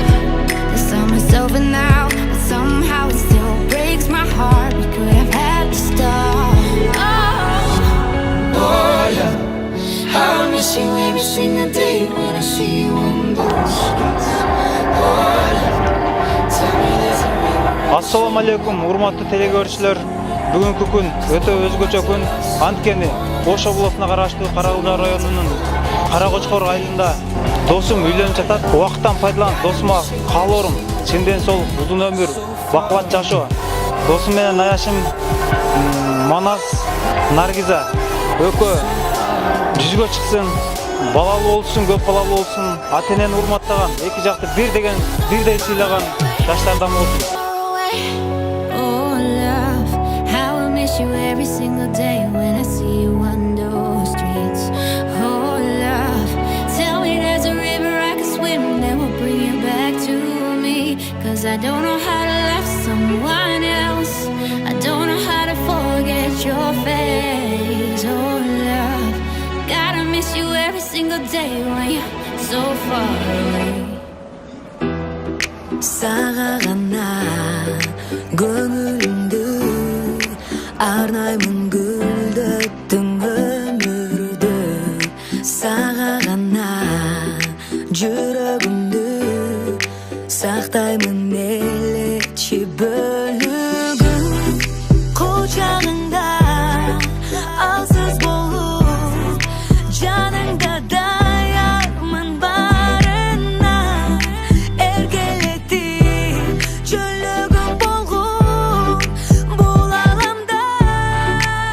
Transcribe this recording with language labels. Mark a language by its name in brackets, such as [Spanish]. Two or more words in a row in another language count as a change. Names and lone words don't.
[English] The summer's over now, but somehow it still breaks my heart. We could have had to stop. Oh, love, how I miss you every single day when I see you on those streets. Oh, love, tell me there's a river. [Arabic] السلام عليكم, [Kyrgyz] урматтуу телекөрүүчүлөр. Бүгүнкү күн өтө өзгөчө күн. Анткени Ош облусуна караштуу Карагылжа районунун Каракочкор айылында досум үйлөнүп жатат. Убакыттан пайдаланып досума каалоорум сенден сол узун өмүр, бакубат жашоо. Досум менен аяшым Манас Наргиза экөө жүзгө чыксын, балалуу болсун, көп балалуу болсун, ата энени урматтаган, эки жакты бирдей сыйлаган жаштардан болсун. [English] Oh love, how I miss you every single day when I see you on those streets. Oh love, tell me there's a river I can swim that will bring you back to me. 'Cause I don't know how to love someone else. I don't know how to forget your face. Oh love, gotta miss you every single day when you're so far away. [Kyrgyz] Сага гана көңүлүмдү арнаймын гүлдөттүң өмүрдү. Сага гана жүрөгүмдү сактаймын элечи бөлүгүн кучагыңда алсыз болуп жаныңда даярмын барына эргелетип жөлөгүң болгун бул аламда